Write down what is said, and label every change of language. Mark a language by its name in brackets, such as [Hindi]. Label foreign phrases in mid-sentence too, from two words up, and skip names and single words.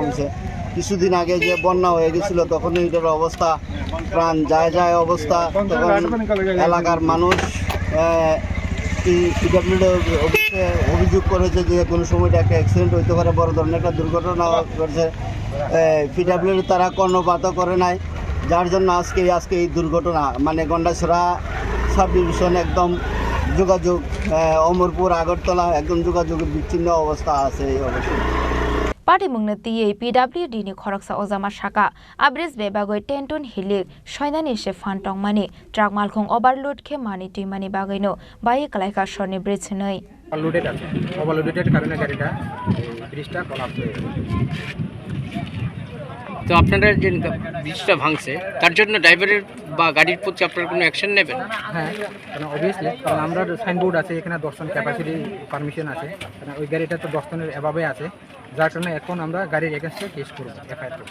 [Bangla] হয়েছে কিছুদিন আগে যে বন্যা হয়ে গেছিলো তখন এটার অবস্থা প্রাণ যায় অবস্থা তখন এলাকার মানুষ পিডব্লিউডি অফিসে অভিযোগ করেছে যে কোনো সময়টা একটা অ্যাক্সিডেন্ট হইতে পারে বড় ধরনের একটা দুর্ঘটনা করেছে পিডব্লিউডি তারা কর্ণপাত করে নাই যার জন্য আজকে এই দুর্ঘটনা মানে গন্ডাছড়া [English] sub division [Bangla] একদম যোগাযোগ অমরপুর আগরতলা একদম যোগাযোগের বিচ্ছিন্ন অবস্থা আছে এই অবস্থায় [Kok Borok] Party Mungnati PWD ni Khorang Ozama Shaka Abris Bebagoi 10 ton hilik Shoinani she Fantong Mani Trak Malkhung overload ke mani timani bagaino Baye Kwlaiwi Sorni bridge nei [Bangla] overloaded কারণে গাড়িটা ব্রিজটা কলাপস হয়ে গেছে তো আপনারা যে ব্রিজটা ভাঙছে তার জন্য ড্রাইভারের বা গাড়ির প্রতি আপনারা কোনো অ্যাকশন নেবেন হ্যাঁ কারণ অবভিয়াসলি কারণ আমরা সাইনবোর্ড আছে এখানে 10 [English] ton capacity permission [Bangla] আছে কারণ ওই গাড়িটা তো 10 টনের এভাবে আছে যার কারণে এখন আমরা গাড়ির এগেইনস্টে কেস করব এফআইআর করব